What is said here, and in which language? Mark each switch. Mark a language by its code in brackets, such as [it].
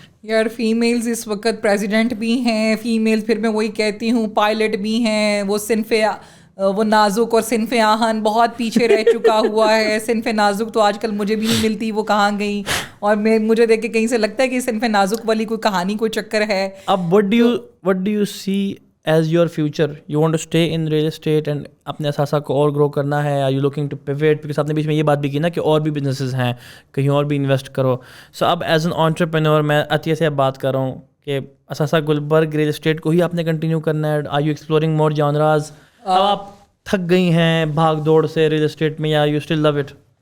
[ur] یار فیمیلز اس وقت پریزیڈنٹ بھی ہیں, فیمیل پھر میں وہی کہتی ہوں پائلٹ بھی ہیں. وہ نازک اور صنف آہن بہت پیچھے رہ چکا ہوا ہے. صنف نازک تو آج کل مجھے بھی نہیں ملتی, وہ کہاں گئی. اور مجھے دیکھ کے کہیں سے لگتا ہے کہ صنف نازک والی کوئی کہانی, کوئی چکر ہے. اب [en] what do you see as your future? You want to stay in real estate and [ur] اپنے اثاثہ کو اور گرو کرنا ہے, [en] are you looking to pivot? because [ur] آپ نے بیچ میں یہ بات بھی کی نا کہ اور بھی بزنسز ہیں, کہیں اور بھی انویسٹ کرو. سو اب [en] as an entrepreneur [ur] میں عطیہ سے اب بات کر رہا ہوں کہ اثاثہ گلبرگ ریئل اسٹیٹ کو ہی آپ نے کنٹینیو کرنا ہے. [en] Are you exploring more genres? [ur] اب آپ تھک گئی ہیں بھاگ دوڑ سے ریئل اسٹیٹ میں, یا [en] You still love it?